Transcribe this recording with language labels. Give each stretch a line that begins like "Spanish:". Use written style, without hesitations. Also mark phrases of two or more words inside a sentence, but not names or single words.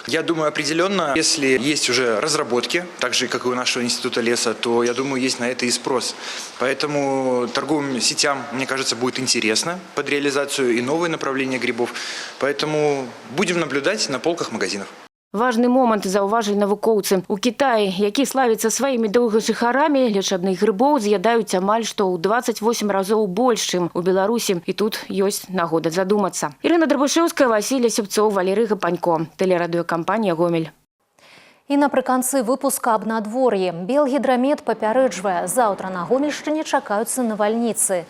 Russian: Я думаю, определенно, если есть уже разработки, так же, как и у нашего института леса, то, я думаю, есть на это и спрос. Поэтому торговым сетям, мне кажется, будет интересно под реализацию и новые направления грибов. Поэтому будем наблюдать на полках магазинов. Важный момент
Belarusian: заўважылі навукоўцы. У Китаі, які славіцца сваімі доўгажыхарамі,
Russian: лечебных грибов
Belarusian: з'ядаюць амаль што ў 28 разоў больш, чым у Беларусі. І тут ёсць нагода задумацца. Ірына Драбышэўская, Васілій Сябцоў, Валерый Гапанько. Тэлерадыёкампанія «Гомель». І напрыканцы выпуска аб надвор'і. Белгідрамет папярэджвае, заўтра на Гомельшчыне чакаюцца навальніцы.